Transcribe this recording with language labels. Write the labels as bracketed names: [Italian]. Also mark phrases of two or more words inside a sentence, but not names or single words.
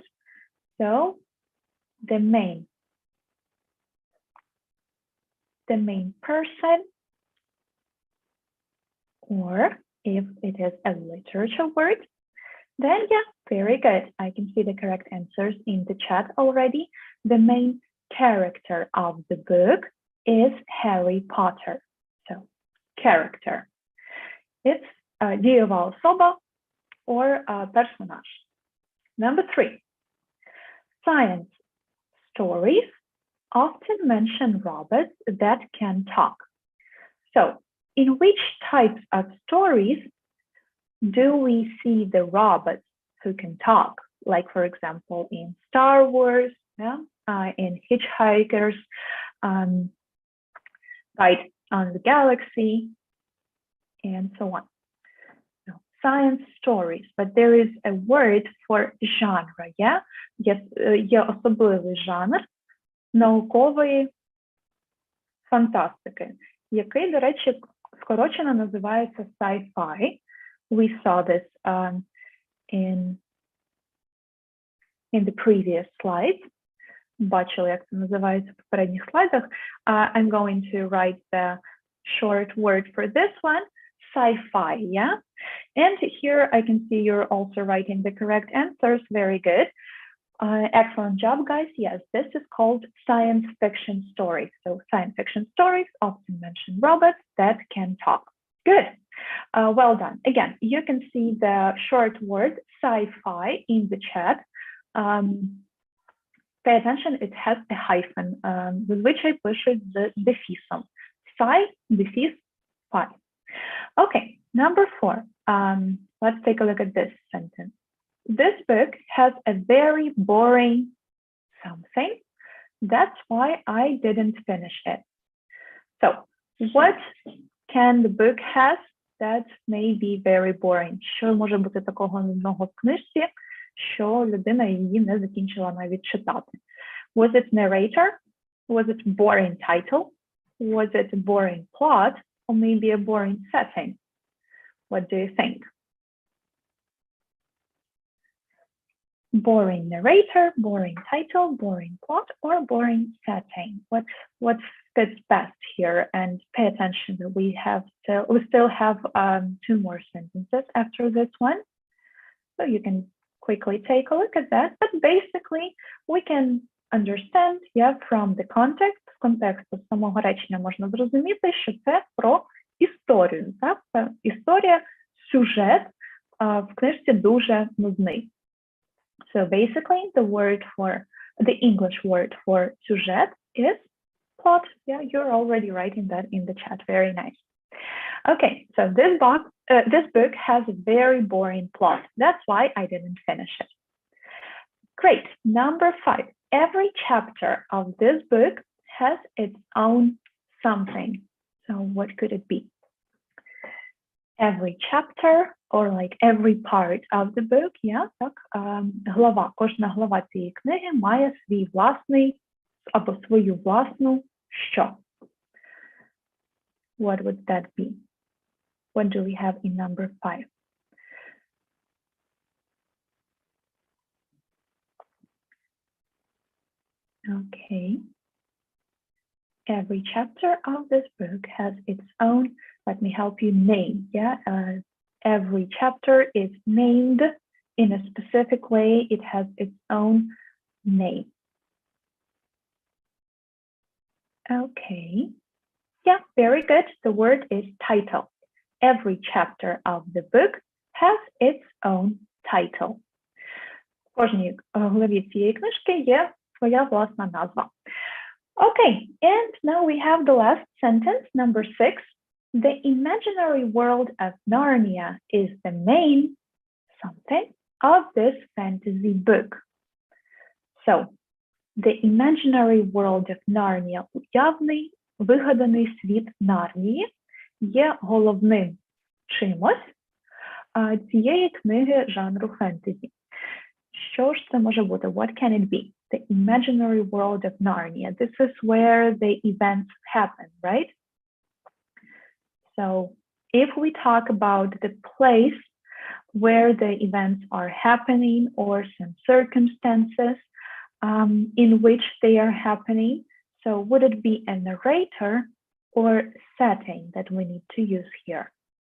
[English] So the main person, or if it is a literature word, then yeah, very good. I can see the correct answers in the chat already. The main character of the book is Harry Potter. So character. It's [Ukrainian] дієва особа [English] or персонаж. Number 3. Science stories often mention robots that can talk. So, in which types of stories do we see the robots who can talk? like for example in Star Wars, yeah, in Hitchhikers, Guide on the Galaxy, and so on. So, science stories, but there is a word for genre, yeah? [Ukrainian] Є особливий жанр наукової фантастики, який, до речі, скорочено називається sci-fi. [English] We saw this in the previous slides. [Ukrainian] Бачили, як це називається в попередніх слайдах. [English] I'm going to write the short word for this one, sci-fi, yeah? And here I can see you're also writing the correct answers. Very good. Excellent job, guys. Yes, this is called science fiction stories. So science fiction stories often mention robots that can talk. Good. Well done. Again, you can see the short word sci-fi in the chat. Pay attention, it has a hyphen, [Ukrainian] зазвичай пишуть з дефісом. Sci, дефіс, [English] fi. Okay, number 4. Let's take a look at this sentence. This book has a very boring something. That's why I didn't finish it. So, what can the book has that may be very boring? [Ukrainian] Що може бути такого нудного в книжці, що людина її не закінчила навіть читати? [English] Was it narrator? Was it boring title? Was it a boring plot? Or maybe a boring setting? What do you think? Boring narrator, boring title, boring plot, or boring setting? What fits best here? And pay attention that we still have 2 more sentences after this one. So you can quickly take a look at that. But basically, we can understand, yeah, from the context, [Ukrainian] з контексту самого речення можна зрозуміти, що це про історію. Так? Історія, сюжет в книжці дуже нудний. [English] So basically, the English word for sujet is plot. Yeah, you're already writing that in the chat. Very nice. Okay, so this book has a very boring plot. That's why I didn't finish it. Great. Number 5. Every chapter of this book has its own something. So what could it be? Every chapter or like every part of the book, yeah, [Ukrainian] так, глава, кожна глава цієї книги має свій власний або свою власну що? [English] What would that be? What do we have in number 5? Okay. Every chapter of this book has its own, let me help you, name. Yeah, every chapter is named in a specific way. It has its own name. Okay. Yeah, very good. The word is title. Every chapter of the book has its own title. [Ukrainian] В кожній главі цієї книжки є своя власна назва. [English] Okay, and now we have the last sentence, number 6. The imaginary world of Narnia is the main something of this fantasy book. So, the imaginary world of Narnia, [Ukrainian] уявний, вигаданий світ Нарнії, є головним чимось цієї книги жанру фентезі. Що ж це може бути? [English] What can it be? The imaginary world of Narnia. This is where the events happen, right? So if we talk about the place where the events are happening or some circumstances in which they are happening, so would it be a narrator or setting that we need to use here?